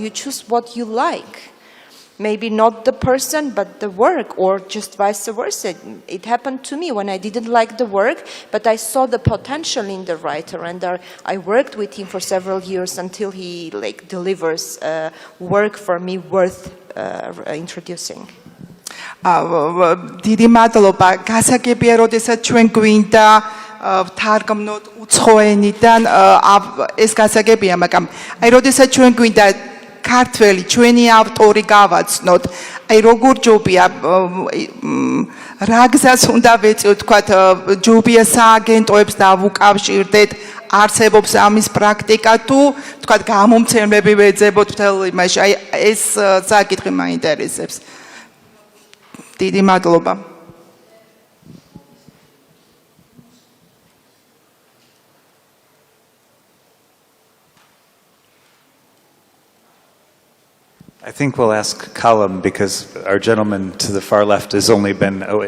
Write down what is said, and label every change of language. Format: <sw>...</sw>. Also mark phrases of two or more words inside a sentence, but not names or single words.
<en>You choose what you like. Maybe not the person, but the work, or just vice versa. It happened to me when I didn't like the work, but I saw the potential in the writer, and I worked with him for several years until he delivers work for me worth introducing.</en> <ka>დიდი მადლობა. გასაგებია, როდესაც ჩვენ გვინდა თარგმნოთ უცხო ენიდან, ეს გასაგებია, მაგრამ აი როდესაც ჩვენ გვინდა ქართველი ჩვენი ავტორი გავაცნოთ, აი როგორ ჯობია რა გზას უნდა ვეწიოთ, თქვათ ჯობია სააგენტოებს დავუკავშირდეთ, არსებობს ამის პრაქტიკა თუ თქვათ გამომცემლები ვეძებოთ მთელ იმაში, აი ეს საკითხი მაინტერესებს. დიდი მადლობა.</ka> <en>I think we'll ask Kalem, because our gentleman to the far left has only been away.</en>